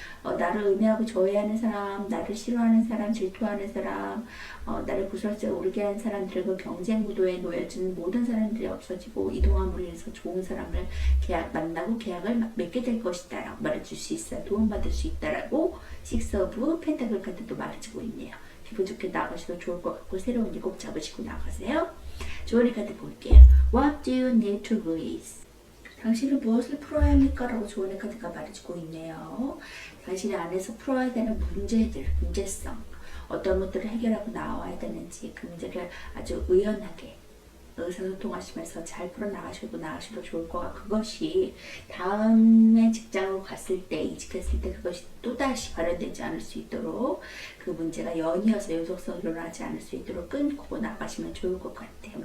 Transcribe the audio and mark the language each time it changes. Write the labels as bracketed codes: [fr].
[ko] 나를 음해하고 저해하는 사람, 나를 싫어하는 사람, 질투하는 사람, 나를 부설져 오르게 하는 사람들과 경쟁 구도에 놓여진 모든 사람들이 없어지고 이동함으로 인해서 좋은 사람을 만나고 계약을 맺게 될 것이다 라고 말해줄 수 있어요. 도움받을 수 있다라고 식스 오브 펜타클 카드도 말해주고 있네요. 기분 좋게 나가셔도 좋을 것 같고 새로운 일 꼭 잡으시고 나가세요. 좋은 카드 볼게요. [en] What do you need to release? [ko] 당신은 무엇을 풀어야 합니까? 라고 좋은 카드가 말해주고 있네요. 당신의 안에서 풀어야 되는 문제들, 문제성, 어떤 것들을 해결하고 나와야 되는지 그 문제를 아주 의연하게 의사소통하시면서 잘 풀어나가셔도 좋을 것 같고 그것이 다음에 직장으로 갔을 때 이직했을 때 그것이 또다시 발현되지 않을 수 있도록 그 문제가 연이어서 연속성이 일어나지 않을 수 있도록 끊고 나가시면 좋을 것 같아요.